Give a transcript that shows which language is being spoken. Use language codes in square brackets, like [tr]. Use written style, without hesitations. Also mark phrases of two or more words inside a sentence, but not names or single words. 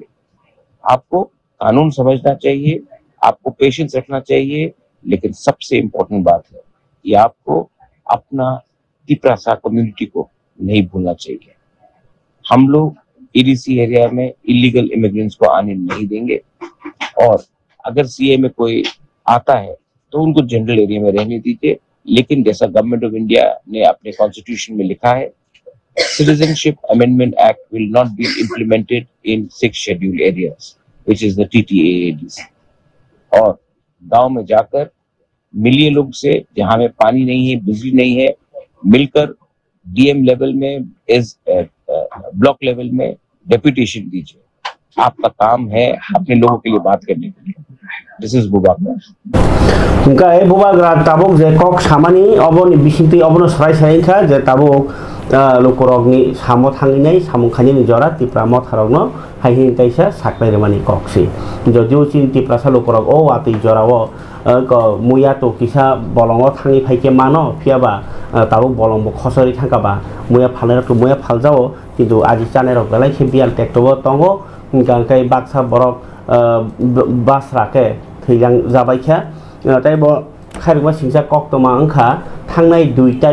[hi] आपको कानून समझना चाहिए, आपको पेशेंस रखना चाहिए, लेकिन सबसे इम्पोर्टेंट बात है कि आपको अपना तिपरासा कम्युनिटी को नहीं भूलना चाहिए। हम लोग ईडीसी एरिया में [en] illegal immigrants [hi] को आने नहीं देंगे, और अगर सीए में कोई आता है तो उनको [en] general area [hi] में रहने दीजिए, लेकिन जैसा गवर्नमेंट ऑफ इंडिया ने अपने कॉन्स्टिट्यूशन में लिखा है, [en] Citizenship Amendment Act will not be implemented in 6 scheduled areas, which is the TTAADs. [hi] और गांव में जाकर मिलिए लोग से, जहां में पानी नहीं है, बिजली नहीं है, मिलकर [en] DM level [hi] में, [en] as block level [hi] में डेप्यूटेशन दीजिए। आपका काम है अपने लोगों के लिए बात करने के लिए। [en] This is Bubagra. [trp] उनका ए बुबाग्रा ताबुक जे कक सामानी अबनि बिसिंति अबनो सराय सरायखा जे ताबुक लोकरगनि सामो थांगिनाय सामो खानिनि जरा तिप्रा मथारगनो हाइहिं ताइसा साकनाय रमानि कक्सि जदिउ चिन तिप्रासा लोकरग ओ आति जराओ क मुया तो किसा बलंग थांगि फाइके मानो फियाबा ताबुक बलंग खसरि थांकाबा मुया फालर तो मुया फालजाओ किन्तु आजि चानेरक गलाय खेबियाल टेक्टबो तंगो गांकाय बाक्सा बरक बासराके थैलां जाबायखा ताइबो खारिबा सिंसा कक्तमा अंखा थांनाय 2